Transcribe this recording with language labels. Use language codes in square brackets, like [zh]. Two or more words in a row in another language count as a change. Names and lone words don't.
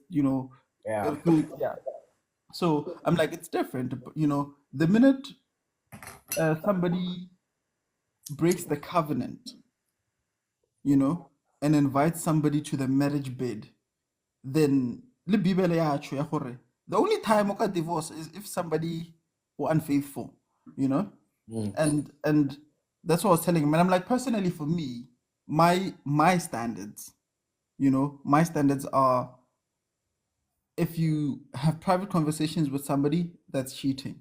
[en] Yeah. yeah. So I'm like, it's different, but, the minute somebody breaks the covenant, and invites somebody to the marriage bed, then [st] le Bibele ya tjho ya gore [en] the only time [st] o ka [en] divorce is if somebody were unfaithful, you know and that's what I was telling him. And I'm like, personally, for me, my standards, my standards are, if you have private conversations with somebody, that's cheating.